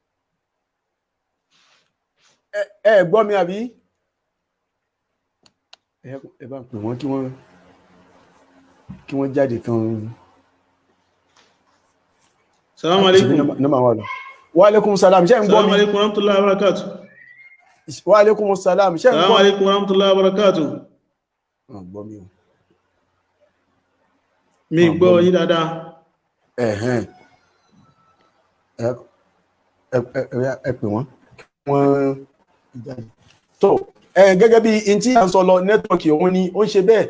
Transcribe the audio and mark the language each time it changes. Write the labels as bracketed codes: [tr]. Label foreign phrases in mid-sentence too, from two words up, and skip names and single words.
[yo] ẹ gbọ́ mi àbí. ẹ bá pè wọ́n kí wọ́n jáde kan. [ar] السلام عليكم. وعليكم السلام, [yo] ṣé ń gbọ́ mi? [ar] السلام عليكم ورحمة الله وبركاته. وعليكم السلام, [yo] ṣé ń gbọ́ mi? [ar] Salaam عليكم ورحمة الله وبركاته. [yo] Gbọ́ mi o. Mi gbọ́ yín dáadáa. Ẹ pè wọ́n jáde. So gẹ́gẹ́ bí in tí a ń sọ lọ nẹ́tíwọ̀kì òun ni ó ń ṣe bẹ́ẹ̀.